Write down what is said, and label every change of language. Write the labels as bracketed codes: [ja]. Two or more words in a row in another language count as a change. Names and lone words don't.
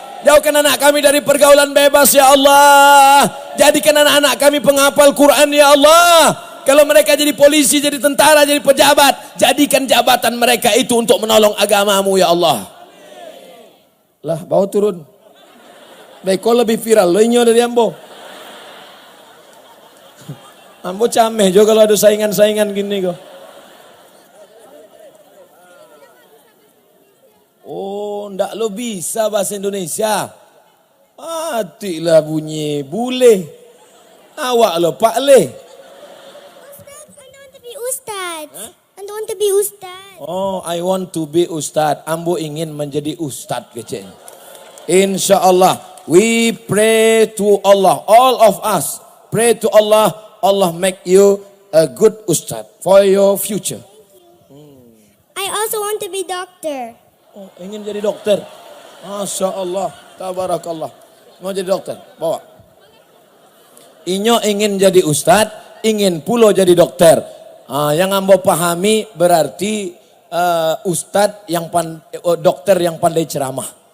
[id] Jauhkan anak kami dari pergaulan bebas [ar] يا الله. [id] Jadikan anak-anak kami penghafal Quran [ar] يا الله. [id] Kalau mereka jadi polisi, jadi tentara, jadi pejabat, jadikan jabatan mereka itu untuk menolong agamamu [ar] يا الله. [min] Lah, bawa turun. Baik, kau lebih viral, lo inyo dari Ambo. Ambo cameh juga kalau ada saingan-saingan gini kok. Oh, ndak lo bisa bahasa Indonesia. Matilah bunyi bule. Awak lo Pak Le. [id] Ustaz, [en] I want to be Ustaz. Huh? I want to be Ustaz. Oh, I want to be Ustaz. [id] Ambo ingin menjadi Ustaz kecil. [ar] إن شاء الله, [en] we pray to Allah. All of us pray to Allah. Allah make you a good Ustaz for your future. I also want to be doctor. [id] Oh, ingin jadi dokter. [ar] ما شاء الله تبارك الله. [id] Mau jadi dokter, bawa. [min] Inyo ingin jadi ustadz, ingin pulo jadi dokter. [id] Yang ambo pahami berarti ustadz yang dokter yang pandai ceramah.